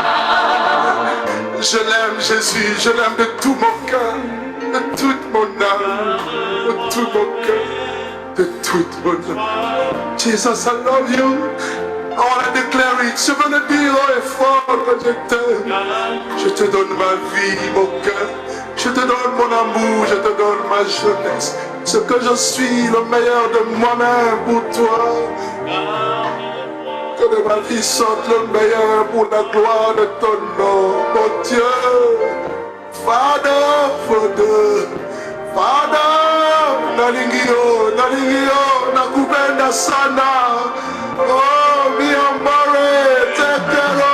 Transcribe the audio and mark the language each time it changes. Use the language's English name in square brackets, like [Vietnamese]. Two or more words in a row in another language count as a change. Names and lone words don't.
[French] Je l'aime Jésus, je l'aime de tout mon cœur, de toute mon âme, de tout mon cœur, de toute mon âme. [English] Jesus, I love you. I want to declare it. [French] Je veux le dire haut et fort que je t'aime. Je te donne ma vie, mon cœur. Je te donne mon amour, je te donne ma jeunesse. Ce que je suis, le meilleur de moi-même pour toi. Que de ma vie sorte le meilleur pour la gloire de ton nom, mon Dieu. [English] Father, Father, Father, Nalingio, [Swahili] Nakupenda sana. [Spanish] Oh, mi amore, te quiero.